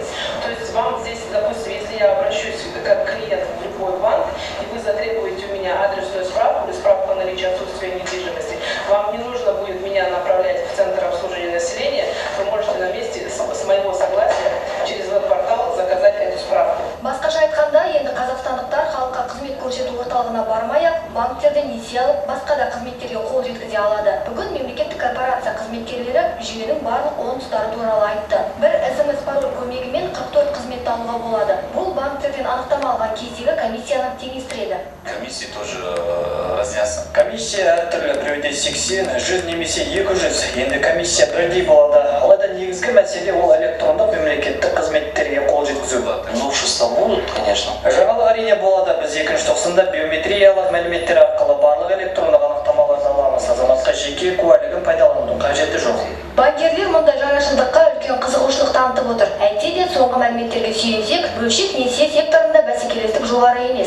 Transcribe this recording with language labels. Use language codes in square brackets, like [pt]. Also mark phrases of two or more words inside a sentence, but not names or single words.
[ru] То есть вам здесь, допустим, если я обращусь как клиент в любой банк, и вы затребуете у меня адресную справку или справку о наличии отсутствия недвижимости, вам не нужно будет меня направлять в Центр обслуживания населения, вы можете на месте с моего согласия через веб-портал заказать эту справку. [kk] Басқаша айтқанда, енді қазақстандықтар халыққа қызмет көрсету орталығына бармай-ақ, банктерден несие алып, басқа да қызметтерге қол жеткізе алады. Бүгін мемлекеттік корпорация қызметкерлері жүйенің барлық оң тұстары туралы айтты. Бір SMS пароль көмегімен 44 қызметті алуға болады. Бұл банктерден анықтама алған кездегі комиссияны теңестіреді. [ru] Комиссия тоже разнятся. [kk] Комиссия әртүрлі, біреуде 80, 100 немесе 200. Енді комиссия бірдей болады. Алайда негізгі мәселе ол электрондық мемлекеттік қызметтерге қол жеткізу. [ru] Новшества будут, конечно. [kk] Жаңалық әрине болады. Біз 2-тоқсанда биометриялық мәліметтер арқылы барлық электрондық анықтамаларды аламыз. Азаматқа жеке куәлігін пайдаланудың қажеті жоқ. Банкерлер мұндай жаңашылдыққа үлкен қызығушылық танытып отыр. Әйтсе де соңғы мәліметтерге сүйенсек, бөлшек несие секторында бәсекелестік жоғары емес.